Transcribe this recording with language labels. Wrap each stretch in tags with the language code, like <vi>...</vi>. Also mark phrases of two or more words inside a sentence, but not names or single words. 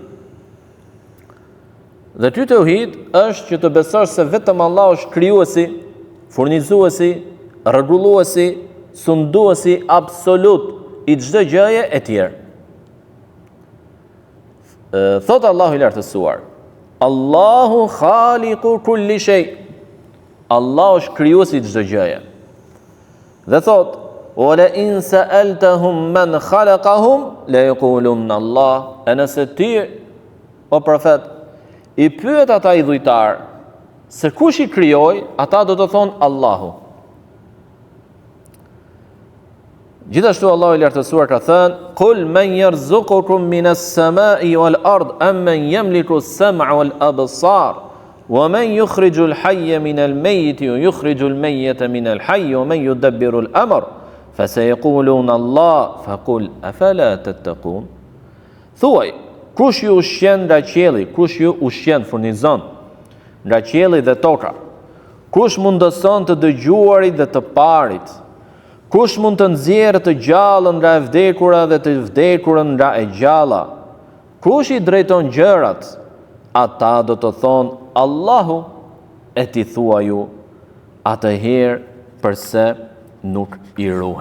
<sq>Dhe ky tauhid është që të besosh se vetëm Allahu është krijuesi, furnizuesi, rregulluesi, sunduesi absolut i çdo gjëje e tjerë. Thot Allahu i lartësuar,</sq> <ar>الله خالق كل شيء.</ar> <sq>Allahu është krijuesi i çdo gjëje. Dhe thot,</sq> <ar>"ولئن سألتهم من خلقهم ليقولن الله."</ar> <sq>E nëse ti, o profet, i pyet ata i dhujtar se kush i krijoi, ata do të thonë Allahu. Gjithashtu Allahu i lartësuar ka thënë,</sq> <ar>"قل من يرزقكم من السماء والأرض أمن يملك السمع والأبصار ومن يخرج الحي من الميت ويخرج الميت من الحي ومن يدبر الأمر فسيقولون الله فقل أفلا تتقون."</ar> <sq>Thuaj, kush ju ushqen nga qielli, kush ju ushqen, furnizon nga qielli dhe toka, kush mundëson të dëgjuarit dhe të parit, kush mund të nxjerrë të gjallën nga e vdekura dhe të vdekurën nga e gjalla, kush i drejton gjërat, ata do të thonë Allahu, e ti thua ju, atëherë pse nuk i ruheni.</sq>